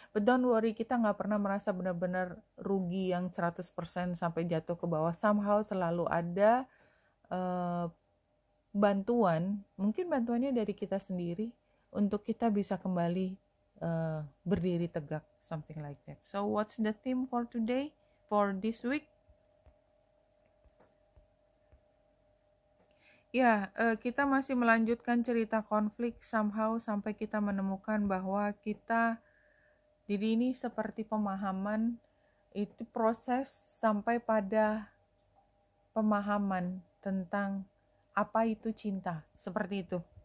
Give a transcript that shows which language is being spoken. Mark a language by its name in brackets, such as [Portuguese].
[English] But don't worry, [Indonesian] kita nggak pernah merasa benar-benar rugi yang 100% sampai jatuh ke bawah. Somehow selalu ada bantuan, mungkin bantuannya dari kita sendiri untuk kita bisa kembali berdiri tegak, [English] something like that. So what's the theme for today, for this week? [Indonesian] Ya, kita masih melanjutkan cerita konflik somehow sampai kita menemukan bahwa kita, jadi ini seperti pemahaman, itu proses sampai pada pemahaman tentang apa itu cinta, seperti itu.